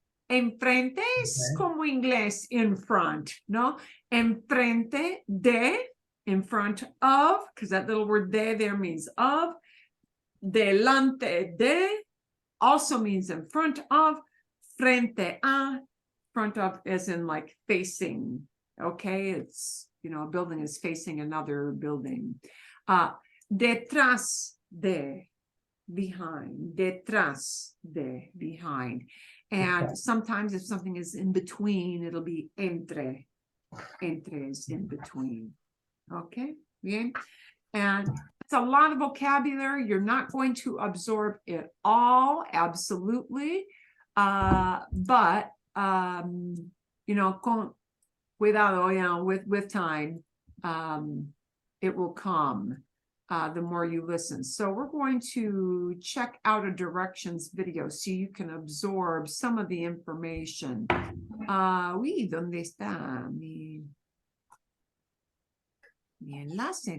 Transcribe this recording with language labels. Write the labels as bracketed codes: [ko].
[es] Enfrente es como inglés [en] in front, [es] no? [en] Enfrente de, in front of, because that little word de there means of. Delante de also means in front of. Frente a, front of as in like facing, okay? It's, you know, a building is facing another building. Detrás de, behind. Detrás de, behind. And sometimes if something is in between, it'll be entre. Entre is in between. Okay, bien. And it's a lot of vocabulary. You're not going to absorb it all, absolutely. But you know, [es] con cuidado, [en] you know, with time, it will come. The more you listen. So we're going to check out a directions video so you can absorb some of the information. [es] Oui, ¿dónde está mi enlace?